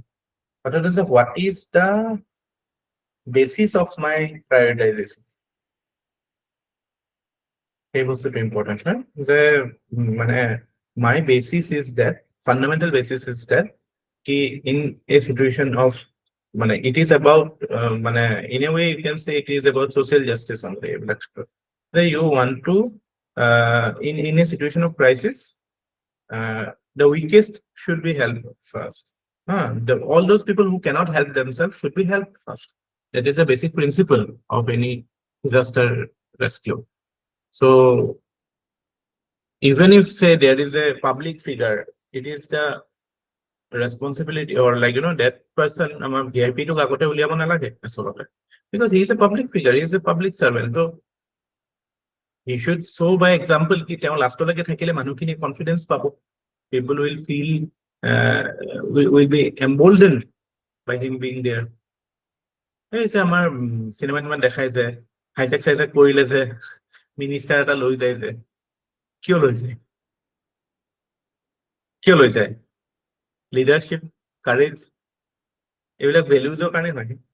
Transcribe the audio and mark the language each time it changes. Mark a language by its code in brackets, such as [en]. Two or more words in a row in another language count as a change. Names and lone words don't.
[as] কথাটো হৈছে [en] what is the basis of my prioritization, [as] সেই বস্তুটো ইম্পৰ্টেণ্ট হয় যে মানে [en] my basis is that, fundamental basis is that ki in a situation of mane it is about mane in a way you can say it is about social justice only. [as] এইবিলাক যে [en] you want to in a situation of crisis the weakest should be helped first. All those people who cannot help themselves should be helped first. That is the basic principle of any disaster rescue. So even if say there is a public figure, it is the responsibility or like that person among VIP to [as] কাগতে ওলাব নালাগে আচলতে, [en] because he is a public figure, he is a public servant. So he should show by example [as] কি তেওঁ লাষ্ট লাগে থাকিলে মানুহখিনি কনফিডেন্স পাব, [en] people will feel will be emboldened by him being there. [as] এই যে আমাৰ চিনেমা কিমান দেখাই যে হাইজেক চাইজেক কৰিলে যে মিনিষ্টাৰ এটা লৈ যায় যে, কিয় লৈ যায়? কিয় লৈ যায়? [en] leadership, courage, [as] এইবিলাক ভেলুজৰ কাৰণে হয়।